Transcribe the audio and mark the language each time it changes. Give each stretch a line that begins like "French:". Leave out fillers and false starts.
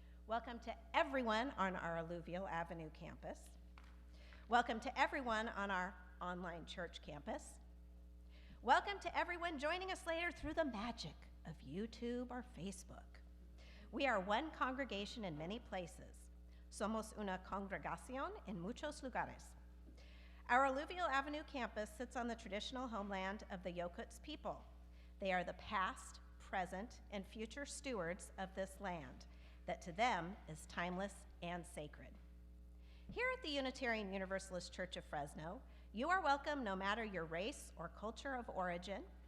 English: Welcome to everyone on our Alluvial Avenue campus. Welcome to everyone on our online church campus. Welcome to everyone joining us later through the magic of YouTube or Facebook. We are one congregation in many places.
Spanish: Somos una congregación en muchos lugares.
English: Our Alluvial Avenue campus sits on the traditional homeland of the Yokuts people. They are the past, present, and future stewards of this land that to them is timeless and sacred. Here at the Unitarian Universalist Church of Fresno, you are welcome no matter your race or culture of origin.